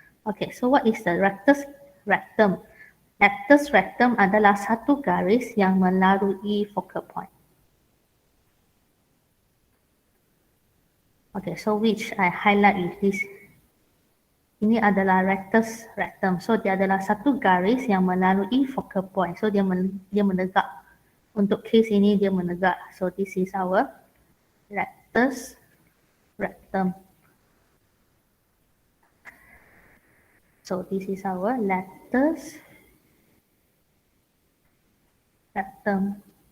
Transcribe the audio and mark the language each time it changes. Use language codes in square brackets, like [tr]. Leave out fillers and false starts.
[en] Okay, so what is the lattice rectum? Lattice rectum [ms] adalah satu garis yang melalui [en] focal point. Okay, so which I highlight with this. [ms] Ini adalah lattice rectum. So, dia adalah satu garis yang melalui focal point. So, dia menegak. Untuk case ini, dia menegak. [en] So, this is our lattice rectum. So, this is our lattice rectum.